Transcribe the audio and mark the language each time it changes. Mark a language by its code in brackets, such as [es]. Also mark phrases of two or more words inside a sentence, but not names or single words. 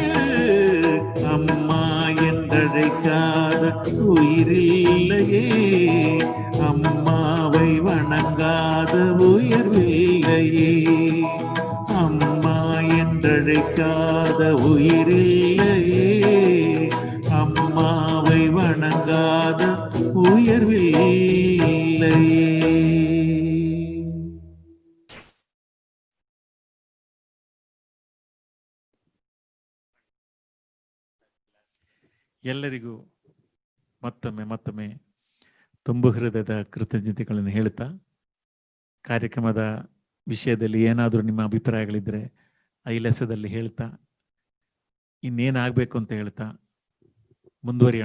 [ta] அம்மா என்றழைக்காத உயிரில்லையே, அம்மாவை வணங்காத உயர்வில்லையே. அம்மா என்றழைக்காத உயிரில்லையே, அம்மாவை வணங்காத உயர்வில்லையே. [kn] ಎಲ್ಲರಿಗೂ ಮತ್ತೊಮ್ಮೆ ತುಂಬು ಹೃದಯದ ಕೃತಜ್ಞತೆಗಳನ್ನು ಹೇಳ್ತಾ, ಕಾರ್ಯಕ್ರಮದ ವಿಷಯದಲ್ಲಿ ಏನಾದರೂ ನಿಮ್ಮ ಅಭಿಪ್ರಾಯಗಳಿದ್ದರೆ ಐಲಸದಲ್ಲಿ ಹೇಳ್ತಾ, ಇನ್ನೇನಾಗಬೇಕು ಅಂತ ಹೇಳ್ತಾ ಮುಂದುವರಿಯೋಣ.